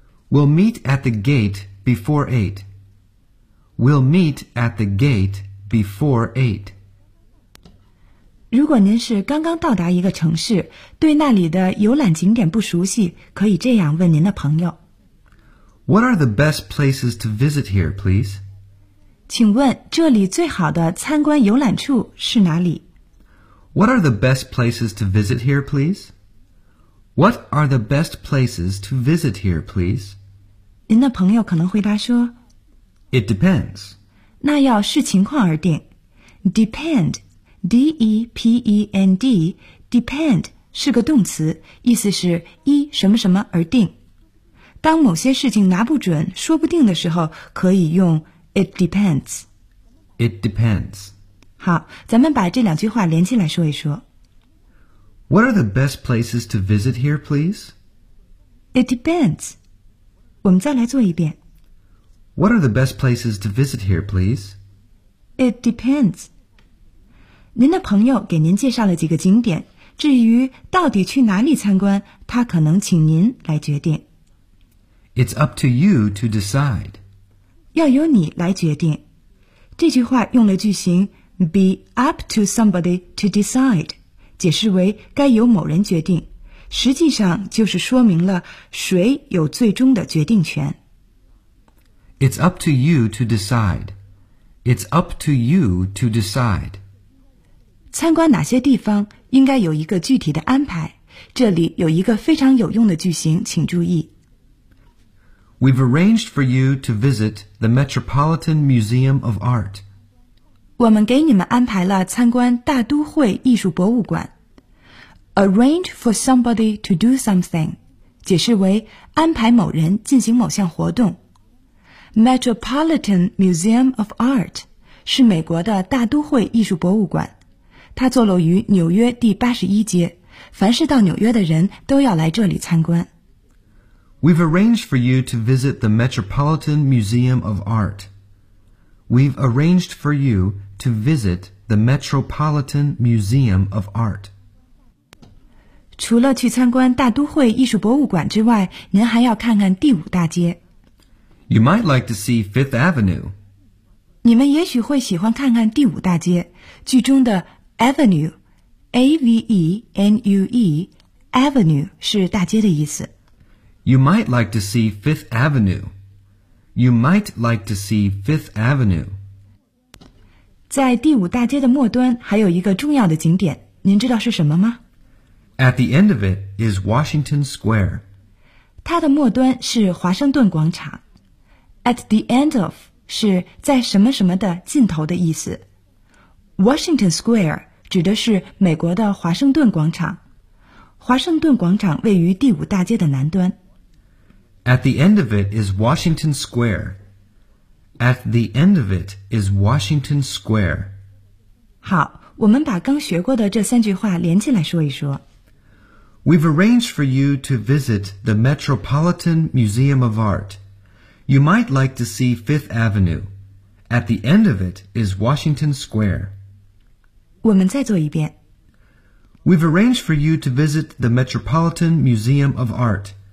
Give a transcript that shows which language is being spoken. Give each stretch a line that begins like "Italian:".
English: We'll meet at the gate before 8. We'll meet at the gate before 8.
Chinese: 如果您是刚刚到达一个城市，对那里的游览景点不熟悉，可以这样问您的朋友。
English: What are the best places to visit here, please?
Chinese: 请问这里最好的参观游览处是哪里？
English: What are the best places to visit here, please? What are the best places to visit here, please?
Chinese: 您的朋友可能回答说
English: It depends.
Chinese: 那要视情况而定。Depend, D-E-P-E-N-D, depend 是个动词，意思是依什么什么而定。当某些事情拿不准、说不定的时候，可以用
English: It depends. It depends.
Chinese: 好，咱们把这两句话连起来说一说。
English: What are the best places to visit here, please? It depends.
Chinese: 我们再来做一遍。
English: What are the best places to visit here, please? It depends.
Chinese: 您的朋友给您介绍了几个景点，至于到底去哪里参观，他可能请您来决定。
English: It's up to you to decide.
Chinese: 要由你来决定。这句话用了句型
English: be up to somebody to decide,
Chinese: 解释为该由某人决定。实际上就是说明了谁有最终的决定权。
English: It's up to you to decide. It's up to you to decide.
Chinese: 参观哪些地方应该有一个具体的安排。这里有一个非常有用的句型，请注意。
English: We've arranged for you to visit the Metropolitan Museum of Art.
Chinese: 我们给你们安排了参观大都会艺术博物馆。
English: Arrange for somebody to do something,
Chinese: 解释为安排某人进行某项活动。 Metropolitan Museum of Art 是美国的大都会艺术博物馆，它坐落于纽约第81街，凡是到纽约的人都要来这里参观。
English: We've arranged for you to visit the Metropolitan Museum of Art. We've arranged for you to visit the Metropolitan Museum of Art.
Chinese: 除了去参观大都会艺术博物馆之外，您还要看看第五大街。
English: You might like to see Fifth Avenue.
Chinese: 你们也许会喜欢看看第五大街。剧中的 Avenue, A-V-E-N-U-E, Avenue 是大街的意思。
English: You might like to see Fifth Avenue. You might like to see Fifth Avenue.
Chinese: 在第五大街的末端还有一个重要的景点，您知道是什么吗？
English: At the end of it is Washington Square.
Chinese: 它的末端是华盛顿广场。
English: At the end of
Chinese: 是在什么什么的尽头的意思。 Washington Square 指的是美国的华盛顿广场。华盛顿广场位于第五大街的南端。
English: At the end of it is Washington Square. At the end of it is Washington Square.
Chinese: 好，我们把刚学过的这三句话连起来说一说。
English: We've arranged for you to visit the Metropolitan Museum of Art. You might like to see Fifth Avenue. At the end of it is Washington Square.
Chinese: 我们再做一遍。
English: We've arranged for you to visit the Metropolitan Museum of Art.